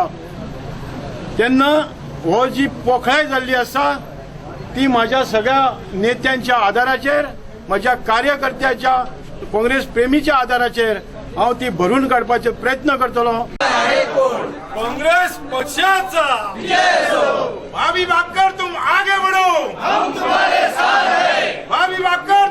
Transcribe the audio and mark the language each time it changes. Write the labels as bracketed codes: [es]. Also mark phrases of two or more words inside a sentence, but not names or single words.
[kok] तेन्ना हो जी पोखळाय जाल्ली आसा ती म्हाज्या सगळ्या नेत्यांच्या आदाराचेर, म्हज्या कार्यकर्त्याच्या काँग्रेस प्रेमीच्या आदाराचेर हांव ती भरून काडपाचो प्रयत्न करतलो. [hi] काँग्रेस पक्षाचा बाबी बाक्कर तुम आगे बढ़ो, हम तुम्हारे साथ हैं. बाबी बाक्कर